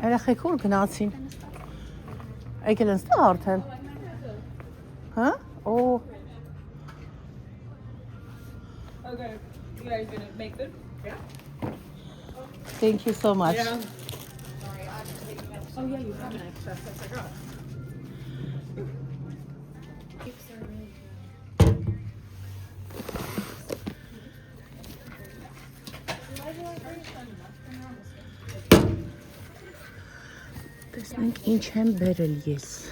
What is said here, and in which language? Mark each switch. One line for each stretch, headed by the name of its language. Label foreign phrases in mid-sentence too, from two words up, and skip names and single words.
Armenian: երեխեք ուր գնացին, եկել են ստեղ արդեն, հա, օ,
English: Okay, you guys gonna make food? Yeah. thank you so much. Oh yeah, you have an extra. That's like, oh.
Armenian: Տեսնենք ինչ եմ բերել ես,